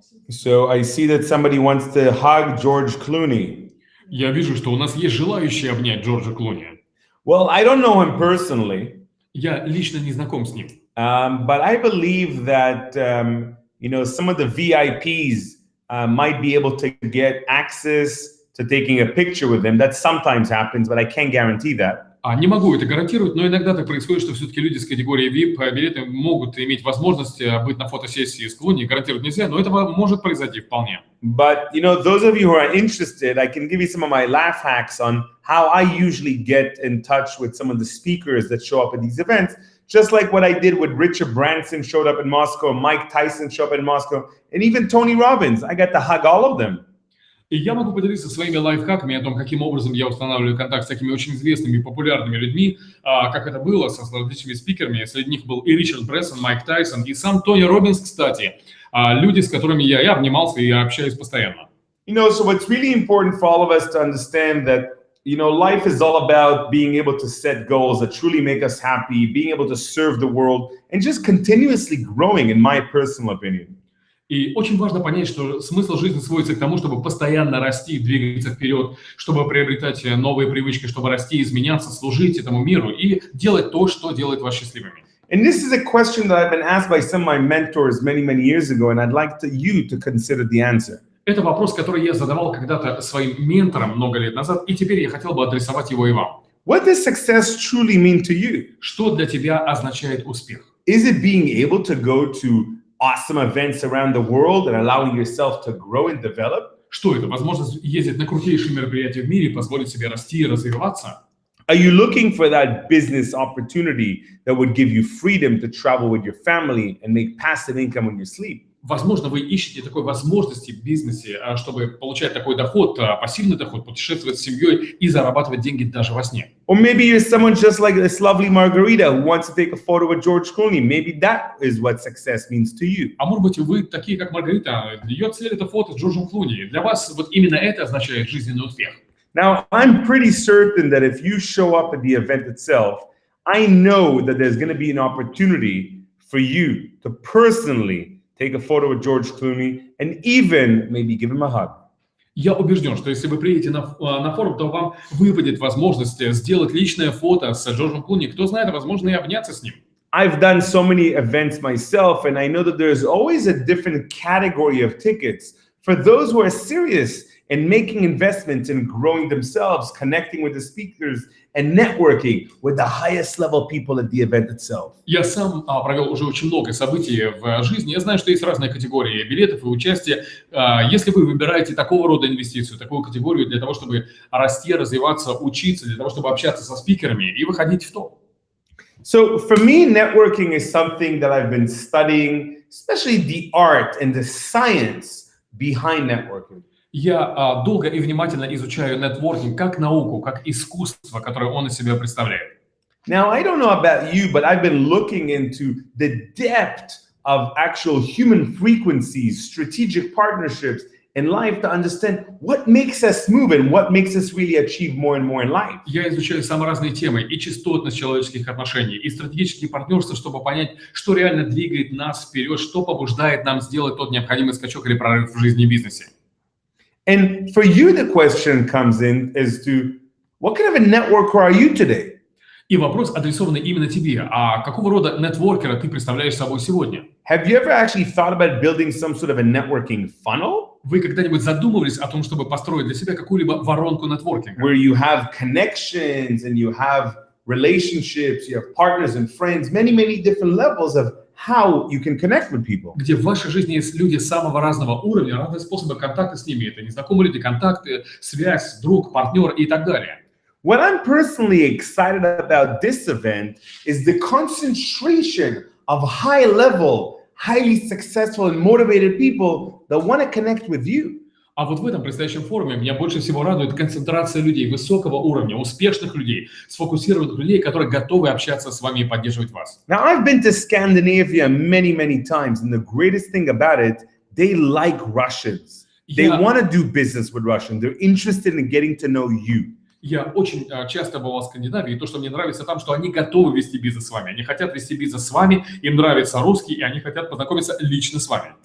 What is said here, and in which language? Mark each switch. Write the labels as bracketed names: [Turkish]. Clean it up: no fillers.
[English] So I see that somebody wants to hug George Clooney. [Russian] Я вижу, что у нас есть желающие обнять Джорджа Клуни. [English] Well, I don't know him personally. [Russian] Я лично не знаком с ним. [English] But I believe that, some of the VIPs might be able to get access to taking a picture with him. That sometimes happens, but I can't guarantee that. [Russian] Не могу это гарантировать, но иногда так происходит, что все-таки люди с категории VIP билеты могут иметь возможность быть на фотосессии с Клуни. Гарантировать нельзя, но это может произойти вполне. [English] But, those of you who are interested, I can give you some of my laugh hacks on how I usually get in touch with some of the speakers that show up at these events. Just like what I did with Richard Branson showed up in Moscow, Mike Tyson showed up in Moscow, and even Toни Роббинс. I got to hug all of them. [Russian] И я могу поделиться своими лайфхаками о том, каким образом я устанавливаю контакт с такими очень известными и популярными людьми, как это было с различными спикерами. Среди них был и Ричард Брэнсон, Майк Тайсон, и сам Тони Роббинс, кстати. Люди, с которыми я и обнимался, и общаюсь постоянно. [English] So what's really important for all of us to understand that, life is all about being able to set goals that truly make us happy, being able to serve the world, and just continuously growing, in my personal opinion. [Russian] И очень важно понять, что смысл жизни сводится к тому, чтобы постоянно расти, двигаться вперед, чтобы приобретать новые привычки, чтобы расти, изменяться, служить этому миру и делать то, что делает вас счастливыми. [English] And this is a question that I've been asked by some of my mentors many, many years ago, and I'd like you to consider the answer. [Russian] Это вопрос, который я задавал когда-то своим менторам много лет назад, и теперь я хотел бы адресовать его и вам. [English] What does success truly mean to you? [Russian] Что для тебя означает успех? [English] Is it being able to go to awesome events around the world and allowing yourself to grow and develop? [Russian] Что это? Возможность ездить на крутейшие мероприятия в мире, позволить себе расти и развиваться? [English] Are you looking for that business opportunity that would give you freedom to travel with your family and make passive income when you sleep? [Russian] Возможно, вы ищете такой возможности в бизнесе, чтобы получать такой доход, пассивный доход, путешествовать с семьей и зарабатывать деньги даже во сне. [English] Or maybe you're someone just like this lovely Margarita who wants to take a photo with George Clooney. Maybe that is what success means to you. [Russian] А может быть, вы такие, как Маргарита, ее цель — это фото с Джорджем Клуни. Для вас вот именно это означает жизненный успех. [English] Now, I'm pretty certain that if you show up at the event itself, I know that there's going to be an opportunity for you to personally take a photo with George Clooney and even maybe give him a hug. [Russian] Я убежден, что если вы приедете на форум, то вам выпадет возможность сделать личное фото с Джорджем Клуни. Кто знает, возможно, и обняться с ним. [English] I've done so many events myself, and I know that there's always a different category of tickets for those who are serious in making investments in growing themselves, connecting with the speakers, and networking with the highest level people at the event itself. [Russian] Я сам провел уже очень много событий в жизни. Я знаю, что есть разные категории билетов и участия. Если вы выбираете такого рода инвестицию, такую категорию для того, чтобы расти, развиваться, учиться, для того, чтобы общаться со спикерами и выходить в топ. [English] So for me, networking is something that I've been studying, especially the art and the science behind networking. [Russian] Я долго и внимательно изучаю нетворкинг как науку, как искусство, которое он из себя представляет. [English] Now, I don't know about you, but I've been looking into the depth of actual human frequencies, strategic partnerships in life to understand what makes us move and what makes us really achieve more and more in life. [Russian] Я изучаю самые разные темы, и частотность человеческих отношений, и стратегические партнерства, чтобы понять, что реально двигает нас вперед, что побуждает нам сделать тот необходимый скачок или прорыв в жизни и бизнесе. [English] And for you, the question comes in as to what kind of a networker are you today? [Russian] И вопрос адресованный именно тебе. А какого рода нетворкера ты представляешь собой сегодня? [English] Have you ever actually thought about building some sort of a networking funnel? [Russian] Вы когда-нибудь задумывались о том, чтобы построить для себя какую-либо воронку нетворкинга? [English] Where you have connections and you have relationships, you have partners and friends, many, many different levels of how you can connect with people. [Russian] Где в вашей жизни есть люди самого разного уровня, разные способы контакта с ними. Это незнакомые люди, контакты, связь, друг, партнер и так далее. [English] What I'm personally excited about this event is the concentration of high-level, highly successful and motivated people that want to connect with you. [Russian] А вот в этом предстоящем форуме меня больше всего радует концентрация людей высокого уровня, успешных людей, сфокусированных людей, которые готовы общаться с вами и поддерживать вас. [English] Now, I've been to Scandinavia many, many times, and the greatest thing about it, they like Russians. They want to do business with Russians. They're interested in getting to know you. [Russian] Я очень часто бывал в Скандинавии, и то, что мне нравится там, что они готовы вести бизнес с вами. Они хотят вести бизнес с вами, им нравится русский, и они хотят познакомиться лично с вами.